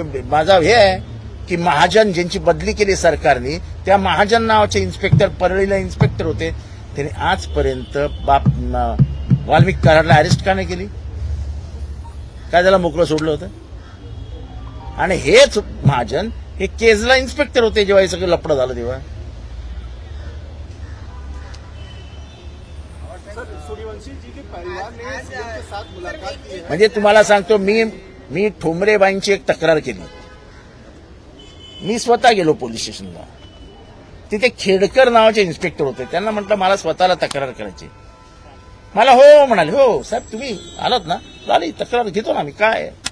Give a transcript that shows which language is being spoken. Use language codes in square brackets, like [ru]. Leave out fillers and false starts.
[mr] माझा हे आहे की महाजन ज्यांची बदली केली सरकारने, त्या महाजन नावाचे इन्स्पेक्टर, परळीला इन्स्पेक्टर होते, त्यांनी आजपर्यंत वाल्मिक कराडला अरेस्ट का नाही केली? काय त्याला मोकळं सोडलं होतं? आणि हेच महाजन हे केजला इन्स्पेक्टर होते जेव्हा हे सगळं लफडं झालं तेव्हा. [hi] सूर्यवंशी जी के परिवार ने सीएम के साथ मुलाकात की है. [mr] म्हणजे तुम्हाला सांगतो, मी ठोंबरेबाईंची एक तक्रार केली. मी स्वतः गेलो पोलीस स्टेशनला. तिथे खेडकर नावाचे इन्स्पेक्टर होते. त्यांना म्हटलं मला स्वतःला तक्रार करायची. मला हो म्हणाले. हो साहेब तुम्ही आलात ना, झाली तक्रार घेतो ना मी, काय.